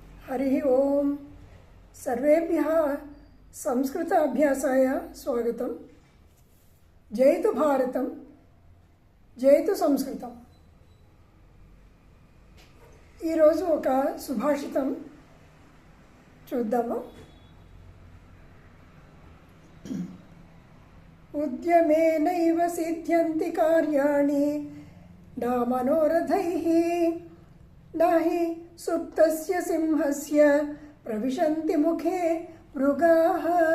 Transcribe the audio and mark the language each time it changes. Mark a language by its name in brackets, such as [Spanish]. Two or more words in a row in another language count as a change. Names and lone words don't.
[Sanskrit] हरि ओम सर्वेभ्यः संस्कृत अभ्यासाय स्वागतम। जयतु भारतम जयतु संस्कृतम। [Telugu] ఈ రోజు ఒక సుభాషితం చూద్దాము। [Sanskrit] ఉద్యమేనైవ సిద్ధ్యంతి కార్యాణి నా మనోరథైః నాహి సుప్తస్య సింహస్య ప్రవిశంతి ముఖే మృగాః।